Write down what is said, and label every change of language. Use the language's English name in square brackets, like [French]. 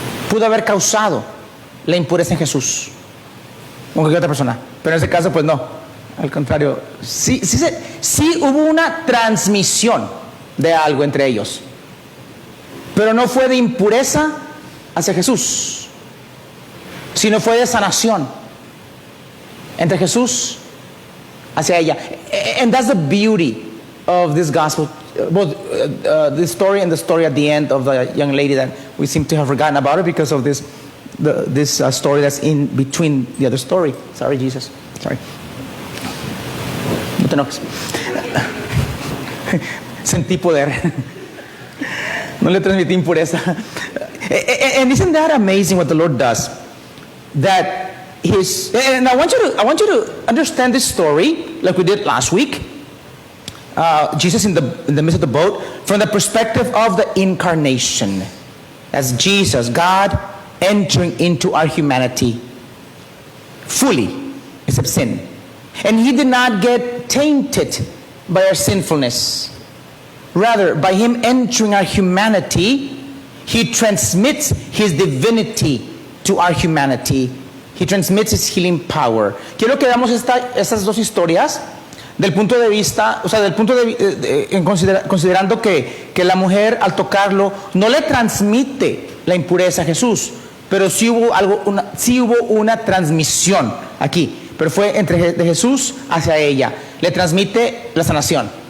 [Spanish] pudo haber causado la impureza en Jesús o en cualquier otra persona, pero en ese caso pues no, al contrario, sí hubo una transmisión de algo entre ellos, pero no fue de impureza hacia Jesús, sino fue de sanación entre Jesús hacia ella. [English] And that's the beauty of this gospel, both the story and the story at the end of the young lady that we seem to have forgotten about it because of this this story that's in between the other story. Sorry, Jesus. Sorry. [Spanish] No te enojes. Sentí poder. No le transmití impureza. [English] And isn't that amazing what the Lord does? That and I want you to understand this story like we did last week. Jesus in the midst of the boat from the perspective of the incarnation. As Jesus, God entering into our humanity fully, except sin. And he did not get tainted by our sinfulness. Rather, by him entering our humanity, he transmits his divinity to our humanity. He transmits his healing power. [Spanish] Quiero que veamos estas dos historias del punto de vista, o sea, del punto considerando que la mujer al tocarlo no le transmite la impureza a Jesús, pero sí hubo una transmisión aquí, pero fue de Jesús hacia ella, le transmite la sanación.